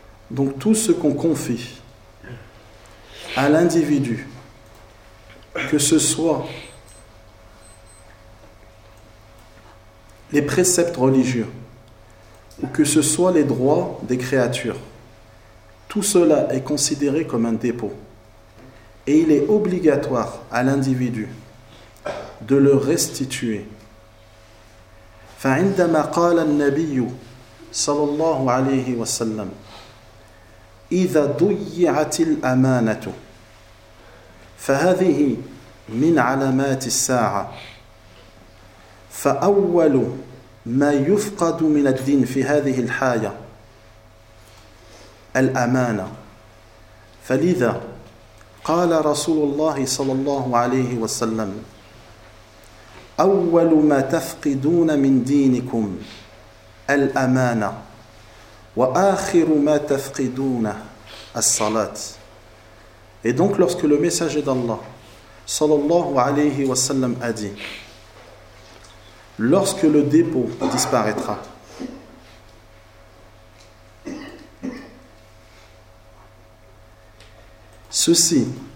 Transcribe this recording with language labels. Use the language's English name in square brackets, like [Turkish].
[French] Donc tout ce qu'on confie à l'individu, que ce soit les préceptes religieux ou que ce soit les droits des créatures, tout cela est considéré comme un dépôt. Et il est obligatoire à l'individu de le restituer. [Arabic] فعندما قال النبي صلى الله عليه وسلم إذا ضيعت الأمانة فهذه من علامات الساعة فأول ما يفقد من الدين في هذه الحاجة الأمانة. فلذا قال رسول الله صلى الله عليه وسلم: أول ما تفقدون من دينكم الأمانة وآخر ما تفقدون الصلاة. [French] Et donc lorsque le messager d'Allah sallallahu alayhi wa sallam a dit: lorsque le dépôt disparaîtra, ceci